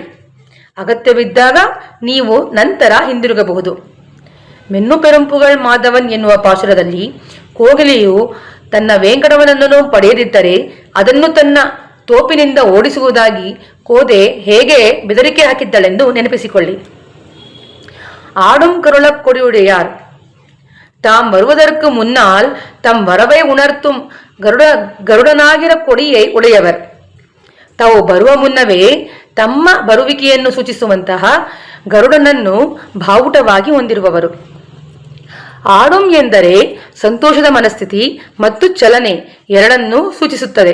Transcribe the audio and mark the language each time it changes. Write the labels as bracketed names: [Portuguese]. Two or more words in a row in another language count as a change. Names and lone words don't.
[Kannada] ಅಗತ್ಯವಿದ್ದಾಗ ನೀವು ನಂತರ ಹಿಂದಿರುಗಬಹುದು. ಮೆನ್ನು ಪೆರುಂಪುಗಳ್ ಮಾಧವನ್ ಎನ್ನುವ ಪಾಶುರದಲ್ಲಿ ಕೋಗಿಲೆಯು ತನ್ನ ವೆಂಕಟವನನ್ನು ಪಡೆಯದಿದ್ದರೆ ಅದನ್ನು ತನ್ನ ತೋಪಿನಿಂದ ಓಡಿಸುವುದಾಗಿ ಕೋದೆ ಹೇಗೆ ಬೆದರಿಕೆ ಹಾಕಿದ್ದಳೆಂದು ನೆನಪಿಸಿಕೊಳ್ಳಿ. [Tamil] ஆடும் கருள கொடியுடையார் தாம் வருவதற்கு முன்னால் தம் வரவை உணர்த்தும் [Kannada] ಗರುಡನಾಗಿರ ಕೊಡಿಯೇ ಉಡೆಯವರು. ತಾವು ಬರುವ ಮುನ್ನವೇ ತಮ್ಮ ಬರುವಿಕೆಯನ್ನು ಸೂಚಿಸುವಂತಹ ಗರುಡನನ್ನು ಬಾವುಟವಾಗಿ ಹೊಂದಿರುವವರು. ಆಡುಂ ಎಂದರೆ ಸಂತೋಷದ ಮನಸ್ಥಿತಿ ಮತ್ತು ಚಲನೆ ಎರಡನ್ನೂ ಸೂಚಿಸುತ್ತದೆ.